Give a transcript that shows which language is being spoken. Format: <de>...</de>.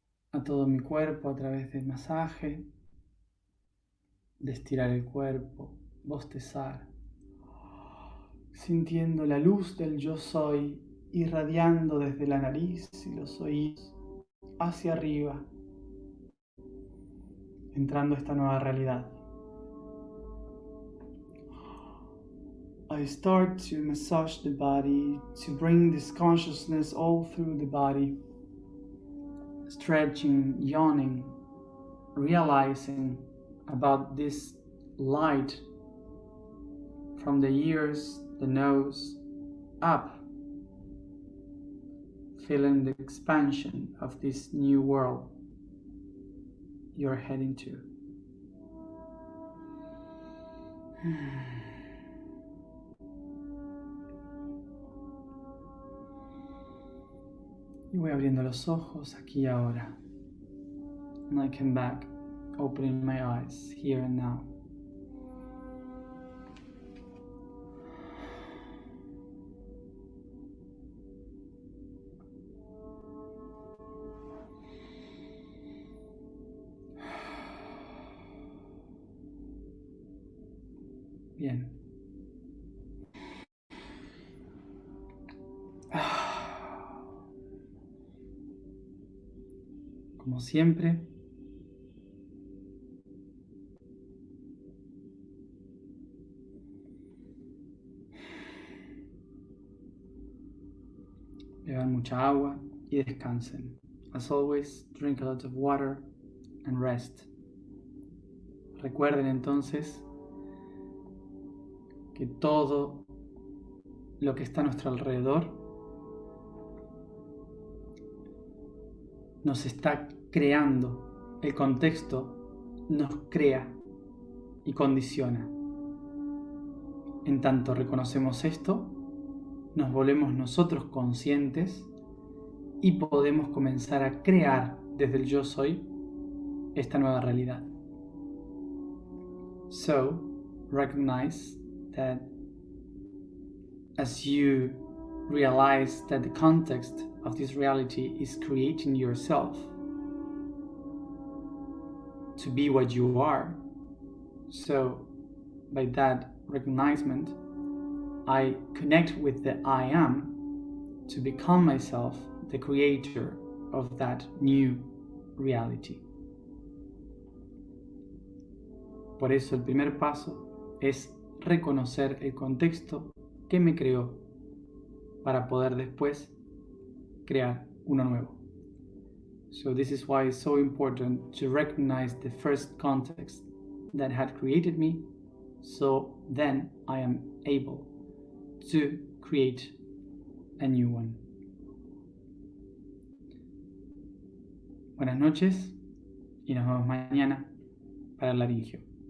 <es>a todo mi cuerpo a través del masaje, de estirar el cuerpo, bostezar, sintiendo la luz del yo soy irradiando desde la nariz y los oídos hacia arriba, entrando a esta nueva realidad.</es> <en>I start to massage the body, to bring this consciousness all through the body, stretching, yawning, realizing about this light from the ears, the nose, up, feeling the expansion of this new world you're heading to.</en> <es>Y voy abriendo los ojos aquí y ahora.</es> <en>And I come back, opening my eyes here and now.</en> <es>Bien. Como siempre, beban mucha agua y descansen.</es> <en>As always, drink a lot of water and rest.</en> <es>Recuerden entonces que todo lo que está a nuestro alrededor nos está creando. El contexto nos crea y condiciona. En tanto reconocemos esto, nos volvemos nosotros conscientes y podemos comenzar a crear desde el yo soy esta nueva realidad.</es> <en>So, recognize that as you realize that the context of this reality is creating yourself to be what you are. So, by that recognizement, I connect with the I am to become myself the creator of that new reality.</en> <es>Por eso el primer paso es reconocer el contexto que me creó para poder después crear uno nuevo.</es> <en>So this is why it's so important to recognize the first context that had created me, so then I am able to create a new one.</en> <es>Buenas noches y nos vemos mañana para el laringio.</es>